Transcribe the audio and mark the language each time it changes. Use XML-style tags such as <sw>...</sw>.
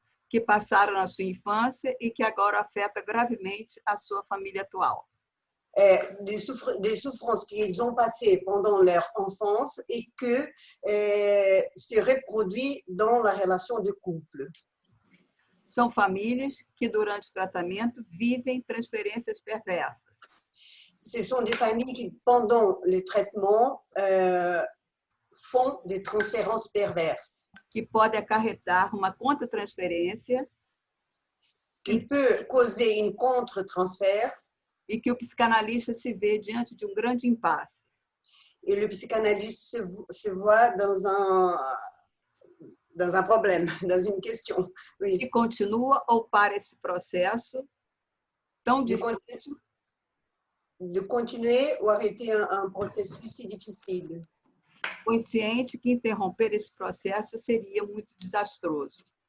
<pt>Que passaram na sua infância e que agora afeta gravemente a sua família atual.</pt> <fr>Des souffrances qu'ils ont passées pendant leur enfance et que se reproduit dans la relation de couple.</fr> <pt>São famílias que, durante o tratamento, vivem transferências perversas.</pt> <fr>Ce sont des familles qui, pendant le traitement, font des transférences perverses.</fr> <pt>Que pode acarretar uma contra-transferência.</pt> <fr>Qui peut causer une contre-transfert.</fr> <pt>E que o psicanalista se vê diante de um grande impasse.</pt> <fr>Et le psychanalyste se voit dans un problème, dans une question. Oui.</fr> <pt>Que continua ou para esse processo tão difícil.</pt> <fr>De continuer ou arrêter un processus si difficile.</fr> <pt>Consciente que interromper esse processo seria muito desastroso.</pt>